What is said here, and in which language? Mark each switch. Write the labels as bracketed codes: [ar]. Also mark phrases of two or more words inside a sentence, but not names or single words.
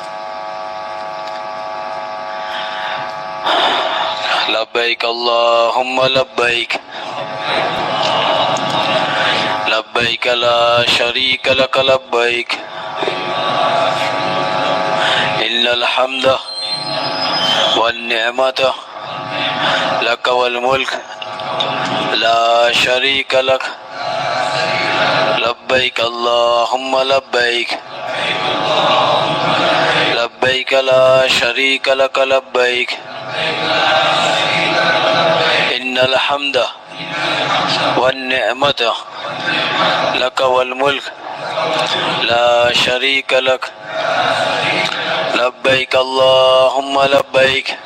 [ar] لبيك اللهم لبيك لبيك لا شريك لك لبيك લબ્બૈક إن الحمد والنعمة لك والملك لا شريك لك لبيك اللهم لبيك لبيك لا شريك لك لبيك إن الحمد والنعمة لك والملك لا شريك لك لبيك اللهم لبيك